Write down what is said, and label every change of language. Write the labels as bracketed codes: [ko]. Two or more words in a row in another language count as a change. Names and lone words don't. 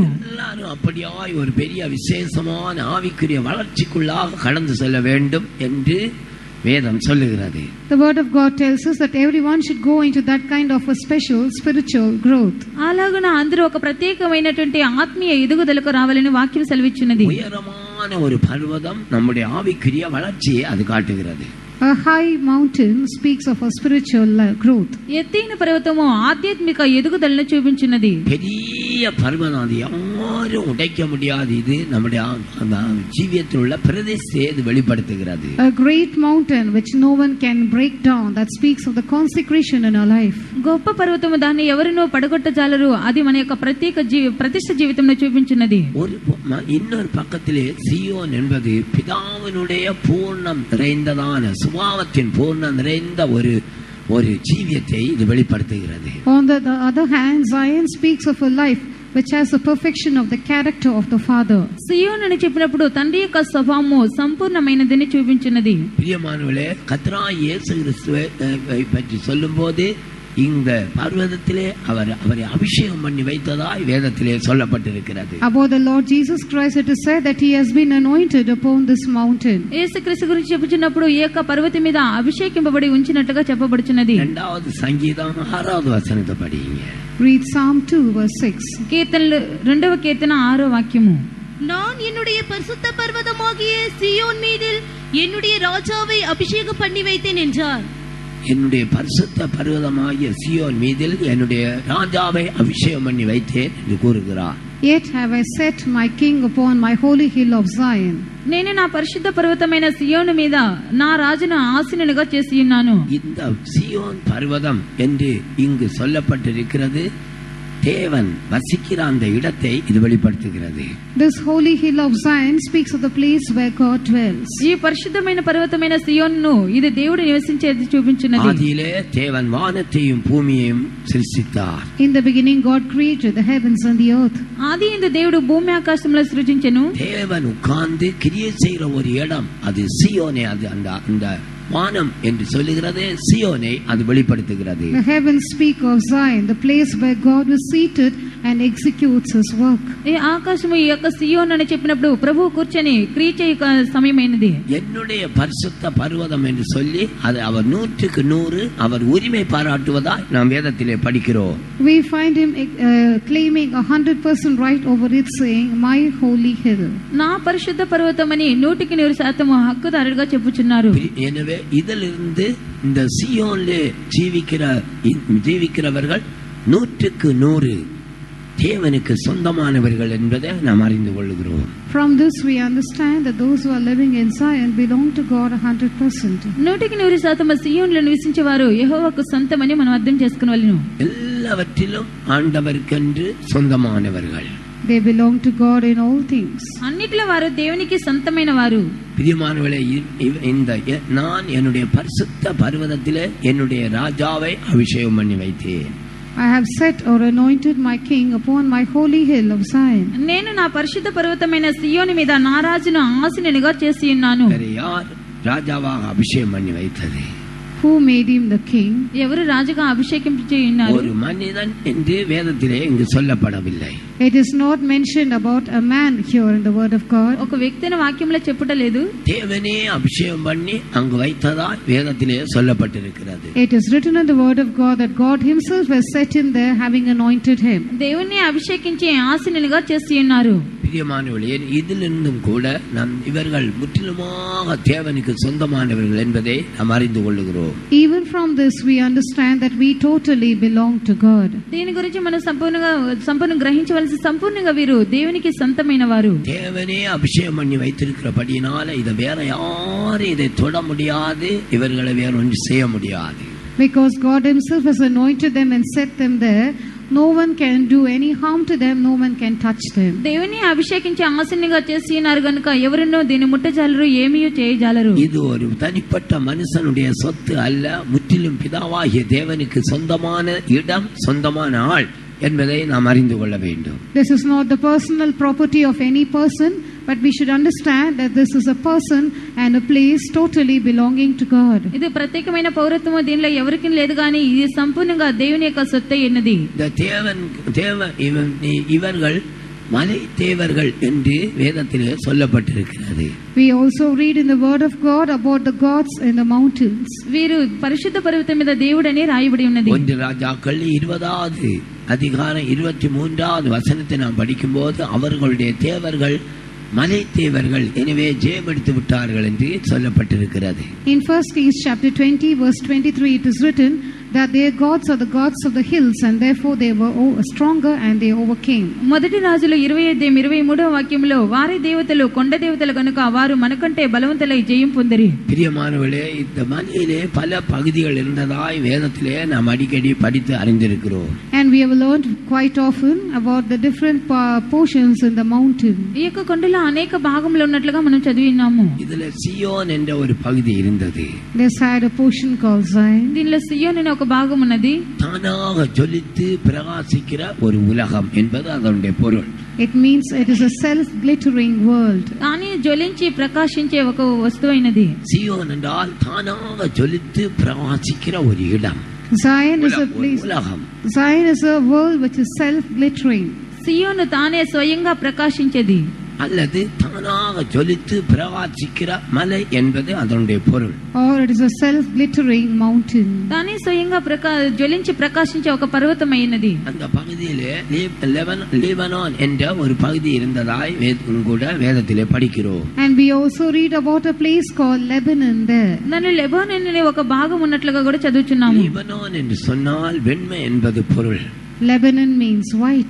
[ta] அப்படியாய் ஒரு பெரிய விசேஷமான ஆவிக்குரிய வளர்ச்சிக்குள்ளாக கடந்து செல்ல வேண்டும் என்று வேதம் சொல்லுகிறது. [en] The word of God tells us that everyone should go into that kind of a special spiritual growth. [te] అలాగన అందరూ ఒక ప్రత్యేకమైనటువంటి ఆత్మీయ ఎదుగుదలకు రావాలని వాక్యం సెలవిచ్చినది. [ta] உயரமான ஒரு பர்வதம் நம்முடைய ஆவிக்குரிய வளர்ச்சியை அது காட்டுகிறது. [en] A high mountain speaks of a spiritual growth. [te] ఎత్తైన పర్వతము ఆధ్యాత్మిక ఎదుగుదలను చూపించినది. [ta] பெரிய பர்வதம், அது யாரும் உடைக்க முடியாது. இது நம்முடைய ஜீவியத்தில் உள்ள பிரதிஷ்டையை இது வெளிப்படுத்துகிறது. [en] A great mountain which no one can break down, that speaks of the consecration in our life. [te] గొప్ప పర్వతము, దాన్ని ఎవరినో పడగొట్టజాలరు, అది మన యొక్క ప్రతిష్ఠ జీవితంలో చూపించినది. [ta] இன்னொரு பக்கத்திலே சியோன் என்பது பிதாவினுடைய பூர்ணம் நிறைந்ததான சுபாவத்தின் பூர்ணம் நிறைந்த ஒரு ஜீவியத்தை இது வெளிப்படுத்துகிறது. [en] On the other hand, Zion speaks of a life which has the perfection of the character of the Father. [te] సియోన్ అని చెప్పినప్పుడు తండ్రి యొక్క స్వభావము సంపూర్ణమైనదని చూపించినది. [ta] பிரியமானவர்களே, கர்த்தராகிய இயேசு கிறிஸ்துவை பற்றி சொல்லும்போது இந்த பர்வதத்திலே அவரை அபிஷேகம் பண்ணி வைத்ததாய் வேதத்திலே சொல்லப்பட்டிருக்கிறது. [en] About the Lord Jesus Christ it is said that he has been anointed upon this mountain. [te] యేసుక్రీస్తు గురించి చెప్పుచున్నప్పుడు ఈ యొక్క పర్వతం మీద అభిషేకింపబడి ఉంచినట్లుగా చెప్పబడుచున్నది. [ta] இரண்டாவது சங்கீதம் 6வது வசனத்தை படிங்க. [en] Read Psalm 2 verse 6. [te] కీర్తనలు 2వ కీర్తన 6వ వాక్యము. [ta] நான் என்னுடைய பரிசுத்த பர்வதமாகிய சியோன் மீதில் என்னுடைய ராஜாவை அபிஷேகம் பண்ணி வைத்தேன் என்றார். என்னுடைய பரிசுத்த பர்வதமாகிய சியோன் மீதில் என்னுடைய ராஜாவை அபிஷேகம் பண்ணி வைத்தேன் என்று கூறுகிறார். [en] Yet have I set my king upon my holy hill of Zion. [te] నేను నా పరిశుద్ధ పర్వతమైన సియోను మీద నా రాజును ఆసీనునిగా చేసి ఉన్నాను. [ta] இந்த சியோன் பர்வதம் என்று இங்கு சொல்லப்பட்டிருக்கிறது. தேவன் வசிக்கிற அந்த இடத்தை இது வெளிப்படுத்துகிறது. [en] This holy hill of Zion speaks of the place where God dwells. [te] ఈ పరిశుద్ధమైన పర్వతమైన సియోనును ఇది దేవుడు నివసించేది చూపించినది. [ta] ஆதியிலே தேவன் வானத்தையும் பூமியையும் சிருஷ்டித்தார். [en] In the beginning God created the heavens and the earth. [te] ఆదియందు దేవుడు భూమి ఆకాశములను సృజించెను. [ta] தேவன் உட்கார்ந்து கிரியை செய்கிற ஒரு இடம் அது சியோனே. அது அந்த வானம் என்று சொல்லுகிறது சியோனை அது வெளிப்படுத்துகிறது. [en] The heavens speak of Zion, the place where God was seated and executes his work. [te] ఈ ఆకాశము ఈ యొక్క సియోన్ అని చెప్పినప్పుడు ప్రభువు కూర్చొని క్రియ చేయ సమయమైనది. [ta] என்னுடைய பரிசுத்த பர்வதம் என்று சொல்லி அது அவர் 100% அவர் உரிமை பாராட்டுவதாய் நாம் வேதத்திலே படிக்கிறோம். [en] We find him claiming 100% right over it, saying, "My holy hill." [te] నా పరిశుద్ధ పర్వతమని 100% హక్కుదారుడుగా చెప్పుచున్నారు. [ta] எனவே இதிலிருந்து இந்த சியோனிலே ஜீவிக்கிறவர்கள் 100% தேவனுக்கு சொந்தமானவர்கள் என்பதை நாம் அறிந்து கொள்கிறோம். [en] From this we understand that those who are living in Zion belong to God 100%. [te] 100% సియోనులో నివసించేవారు యెహోవాకు సొంతమని మనం అర్థం చేసుకోవాలను. [ta] எல்லாவற்றிலும் ஆண்டவருக்கென்று சொந்தமானவர்கள். [en] They belong to God in all things. [te] అన్నిటిలో వారు దేవునికి సొంతమైన వారు. [ta] பிரியமானவர்களே, இந்த நான் என்னுடைய பரிசுத்த பர்வதத்திலே என்னுடைய ராஜாவை அபிஷேகம் பண்ணி வைத்தேன். [en] I have set or anointed my king upon my holy hill of Zion. [te] నేను నా పరిశుద్ధ పర్వతమైన సియోను మీద నా రాజును ఆసీనునిగా చేసి ఉన్నాను. [ta] யார் ராஜாவாக அபிஷேகம் பண்ணி வைத்தது? [en] Who made him the king? [te] ఎవరు రాజుగా అభిషేకించి ఉన్నారు? [ta] ஒரு மனிதன் என்று வேதத்திலே இங்கு சொல்லப்படவில்லை. [en] It is not mentioned about a man here in the word of God. [te] ఒక వ్యక్తిని వాక్యంలో చెప్పుటలేదు. [ta] தேவனே அபிஷேகம் பண்ணி அங்கு வைத்ததா வேதத்திலே சொல்லப்பட்டிருக்கிறது. [en] It is written in the word of God that God himself has set him there, having anointed him. [te] దేవుణ్ణి అభిషేకించి ఆసీనునిగా చేసి ఉన్నారు. [ta] பிரியமானவர்களே, இதிலிருந்தும் கூட நாம் இவர்கள் முற்றிலுமாக தேவனுக்கு சொந்தமானவர்கள் என்பதை நாம் அறிந்து கொள்ளுகிறோம். [en] Even from this we understand that we totally belong to God. [te] దీని గురించి మనం సంపూర్ణ గ్రహించవలసి సంపూర్ణంగా వీరు దేవునికి సొంతమైన వారు. [ta] தேவனே அபிஷேகம் பண்ணி வைத்திருக்கிறபடியினால இதை வேற யாரும் இதை தொட முடியாது, இவர்களை வேற ஒன்று செய்ய முடியாது. [en] Because God himself has anointed them and set them there, no one can do any harm to them, no one can touch them. [te] దేవుని అభిషేకించి ఆసీనునిగా చేసి ఉన్నారు గనుక ఎవరునో దీన్ని ముట్టజాలరు, ఏమీ చేయజాలరు. [ta] இது ஒரு தனிப்பட்ட மனுஷனுடைய சொத்து அல்ல, முற்றிலும் பிதாவாகிய தேவனுக்கு சொந்தமான இடம், சொந்தமான ஆள் என்பதை நாம் அறிந்து கொள்ள வேண்டும். [en] This is not the personal property of any person, but we should understand that this is a person and a place totally belonging to God. [te] ఇది ప్రత్యేకమైన పౌరత్వము దీనిలో ఎవరికి లేదు గాని ఇది సంపూర్ణంగా దేవుని యొక్క సొత్తై ఉన్నది. [ta] இவர்கள் மலை தேவர்கள் என்று வேதத்திலே சொல்லப்பட்டிருக்கிறது. [en] We also read in the word of God about the gods in the mountains. [te] వీరు పరిశుద్ధ పర్వతం మీద దేవుడని రాయబడి ఉన్నది. [ta] 1 ராஜாக்கள் 20வது அதிகாரம் 23வது வசனத்தை நாம் படிக்கும்போது அவர்களுடைய தேவர்கள் மலை தேவர்கள், எனவே ஜெயமெடுத்து விட்டார்கள் என்று சொல்லப்பட்டிருக்கிறது. [en] In 1 Kings chapter 20 verse 23 it is written that their gods are the gods of the hills, and therefore they were stronger and they overcame. [te] మొదటి రాజులు 25:23వ వాక్యంలో వారి దేవతలు కొండ దేవతలు కనుక వారు మనకంటే బలవంతులై జయం పొందిరి. [ta] பிரியமானவர்களே, இந்த மலையிலே பல பகுதிகள் இருந்ததாய் வேதத்திலே நாம் அடிக்கடி படித்து அறிந்திருக்கிறோம். [en] And we have learned quite often about the different portions in the mountain. [te] ఈ యొక్క కొండలో అనేక భాగములు ఉన్నట్లుగా మనం చదివినాము. [ta] இதுல சியோன் என்ற ஒரு பகுதி இருந்தது. [en] This had a portion called Zion. [te] దీనిలో సియోన్ అనే ఒక భాగం ఉన్నది. [ta] தானாக ஜொலித்து பிரகாசிக்கிற ஒரு உலகம் என்பது அதனுடைய பொருள். [en] It means it is a self-glittering world. [te] కానీ జ్వలించి ప్రకాశించే ఒక వస్తువైనది. [ta] சியோன் என்றால் தானாக ஜொலித்து பிரகாசிக்கிற ஒரு இடம். [en] Zion is a place. [ta] உலகம். [en] Zion is a world which is self-glittering. [te] సియోను తానే స్వయంగా ప్రకాశించేది. [ta] அல்லது தானாக ஜொலித்து பிரகாசிக்கிற மலை என்பது அதனுடைய பொருள். [en] Or it is a self-glittering mountain. [te] తానే స్వయంగా జ్వలించి ప్రకాశించే ఒక పర్వతమైనది. [ta] அந்த பகுதியிலே லீபனான் என்ற ஒரு பகுதி இருந்ததாய் கூட வேதத்திலே படிக்கிறோம். [en] And we also read about a place called Lebanon there. [te] దానిలో లెబానోన్ అనే ఒక భాగం ఉన్నట్లుగా కూడా చదువుచున్నాము. [ta] லீபனான் என்று சொன்னால் வெண்மை என்பது பொருள். [en] Lebanon means white.